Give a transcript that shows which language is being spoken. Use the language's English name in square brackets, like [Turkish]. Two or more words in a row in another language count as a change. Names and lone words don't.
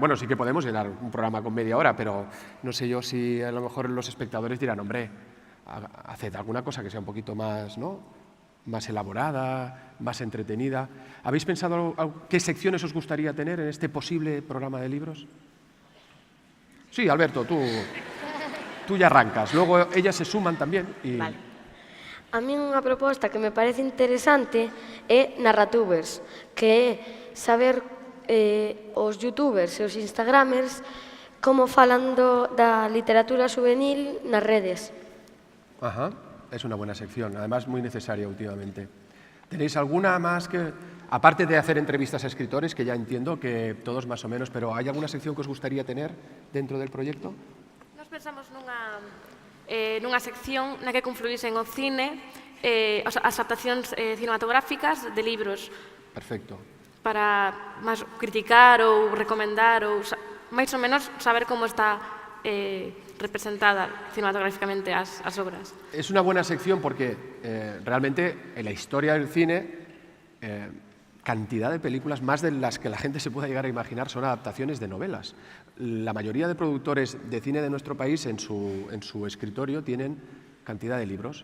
[Spanish] Bueno, sí que podemos llenar un programa con media hora, pero no sé yo si a lo mejor los espectadores dirán, hombre, haced alguna cosa que sea un poquito más, ¿no?, más elaborada, más entretenida. ¿Habéis pensado qué secciones os gustaría tener en este posible programa de libros? Sí, Alberto, tú ya arrancas. Luego ellas se suman también. Y... Vale. [Galician] A mí unha proposta que me parece interesante é Narratubers, que é saber os youtubers e os instagramers como falan da literatura juvenil nas redes. [Spanish] Ajá, es una buena sección, además muy necesaria últimamente. ¿Tenéis alguna más que, aparte de hacer entrevistas a escritores, que ya entiendo que todos más o menos, pero ¿hay alguna sección que os gustaría tener dentro del proyecto? [Galician] Nos pensamos nunha sección na que confluísen o cine, as adaptacións cinematográficas de libros. [Spanish] Perfecto. [Galician] Para máis criticar ou recomendar ou máis ou menos saber como está representada cinematográficamente as obras. [Spanish] Es una buena sección porque realmente en la historia del cine cantidad de películas, más de las que la gente se pueda llegar a imaginar, son adaptaciones de novelas. La mayoría de productores de cine de nuestro país en su escritorio tienen cantidad de libros.